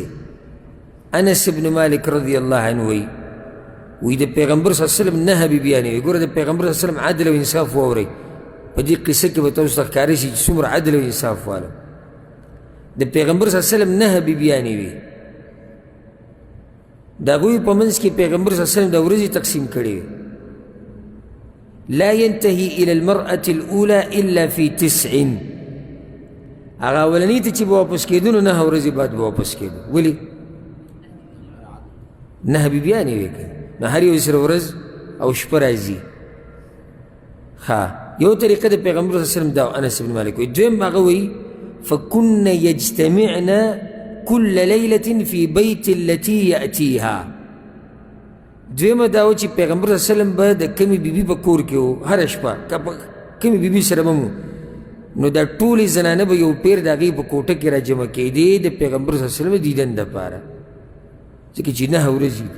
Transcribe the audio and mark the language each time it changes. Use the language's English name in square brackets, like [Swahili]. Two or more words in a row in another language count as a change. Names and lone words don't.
[Pashto] انس ابن مالک [Arabic] رضی الله عنه [Pashto] وی د پیغمبر [Arabic] صلی الله علیه وسلم [Pashto] 9 بیبیانې وي. ګوره د پیغمبر [Arabic] صلی الله علیه وسلم [Pashto] عدل او انصاف واورئ. په دې قصه کې به تاسو ته ښکاره شي چې څومره عدل او انصاف والا. د پیغمبر [Arabic] صلی الله علیه وسلم [Pashto] 9 بیبیانې وي. د هغوی په منځ کې پیغمبر [Arabic] صلی الله علیه وسلم [Pashto] د ورځې تقسیم کړې وي. [Arabic] لا ينتهي الى المرأة الاولى الا في 9. [Pashto] هغه اولنۍ ته چې به واپس کېدو نو 9 ورځې بعد به واپس کېدو. ولې 9 بیبیانې وي که نو هر یو سره ورځ او شپه راځي. ښه یو طریقه د پیغمبر [Arabic] صلی الله علیه وسلم [Pashto] دا انس بن مالک وایي. دویم هغه وایي [Arabic] فكن يجتمعن كل ليلة في بيت التي يأتيها. [Pashto] دویمه دا و چې پیغمبر [Arabic] صلی الله علیه وسلم [Pashto] به د کمې بیبي په کور کې و هره شپه کمې بیبي سره به مو نو دا ټولې زنانه به یو پیر د هغې په کوټه کې را جمع کېدې د پیغمبر [Arabic] صلی الله علیه وسلم [Pashto] دیدن دپاره ځکه چې 9 ورځې دي.